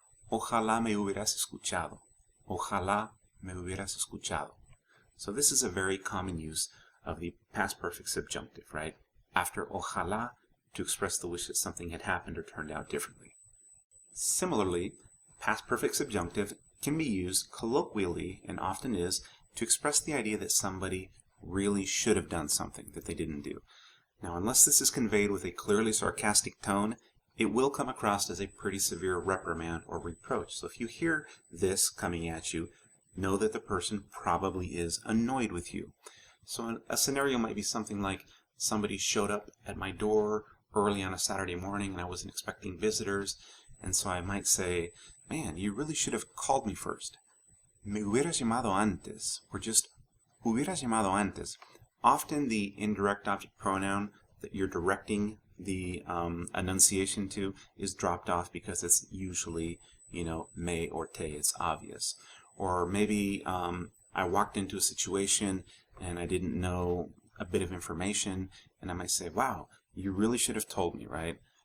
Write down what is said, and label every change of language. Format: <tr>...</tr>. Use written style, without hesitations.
<es>Ojalá me hubieras escuchado. Ojalá me hubieras escuchado.</es> <en>So this is a very common use of the past perfect subjunctive, right? After ojalá, to express the wish that something had happened or turned out differently. Similarly, past perfect subjunctive can be used colloquially, and often is, to express the idea that somebody really should have done something that they didn't do. Now, unless this is conveyed with a clearly sarcastic tone, it will come across as a pretty severe reprimand or reproach. So if you hear this coming at you, know that the person probably is annoyed with you. So a scenario might be something like, somebody showed up at my door early on a Saturday morning and I wasn't expecting visitors, and so I might say, man, you really should have called me first.</en> <es>Me hubieras llamado antes, or just hubieras llamado antes.</es> <en>Often the indirect object pronoun that you're directing the enunciation to is dropped off because it's usually, me or te, it's obvious. Or maybe I walked into a situation and I didn't know a bit of information, and I might say, wow, you really should have told me, right?</en>